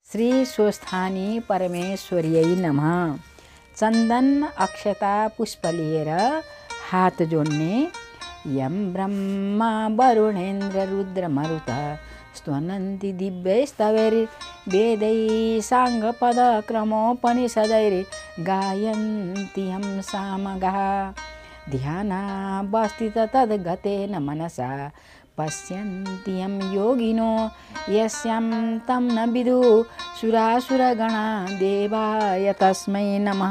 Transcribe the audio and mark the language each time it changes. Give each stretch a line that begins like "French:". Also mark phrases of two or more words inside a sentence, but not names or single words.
Sanskrit: श्री स्वस्थानी परमेश्वर्यै नमः।
Nepali: चन्दन अक्षता पुष्प लिएर हात जोड्ने
Sanskrit: यम ब्रह्मा वरुणेन्द्र रुद्र मरुत स्तवन्ति दिव्यैस्तवैर् वेदै साङ्गपद क्रमोपनिषदैर् गायन्ति यं सामगाः ध्यानावस्थित तद्गतेन मनसा पश्यन्ति यं योगिनो यस्यां तं न विदुः सुरासुरगणा देवाय तस्मै नमः।